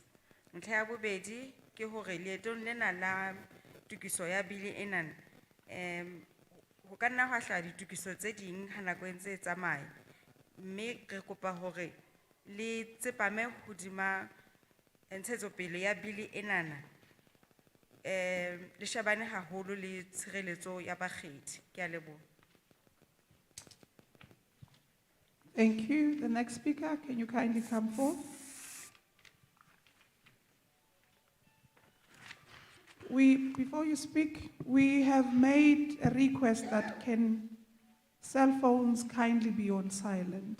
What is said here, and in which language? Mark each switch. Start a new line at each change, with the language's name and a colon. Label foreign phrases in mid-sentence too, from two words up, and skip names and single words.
Southern Sotho: Ntlha ya bobedi ke hore leetong lena la tokiso ya bili enana ho ka nna hwa hlaha ditokiso tse ding ha nako e ntse e tsamaya, mme re kopa hore le tsepame hodima ntshetsopele ya bili enana le shebane haholo le tshireletso ya bakgethi. Ke a leboha.
English: Thank you. The next speaker, can you kindly come forth? Before you speak, we have made a request that can cell phones kindly be on silent.